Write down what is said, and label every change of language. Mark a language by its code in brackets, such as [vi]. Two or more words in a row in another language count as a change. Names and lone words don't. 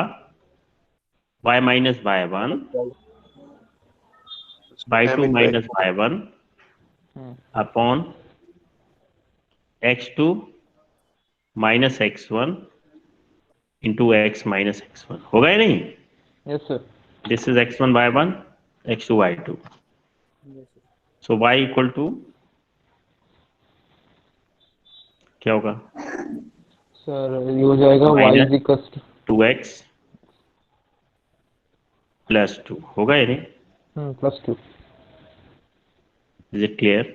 [en] y minus y1 y2 minus y1 upon x2 minus x1 into x minus x1 [hi] होगा या नहीं? [en] yes sir. this is x1 y1, x2 y2. so y equal to [hi] क्या होगा? सर ये हो जाएगा [en] y is equal to 2x plus 2 [hi] होगा या नहीं? +2। [en] is it clear?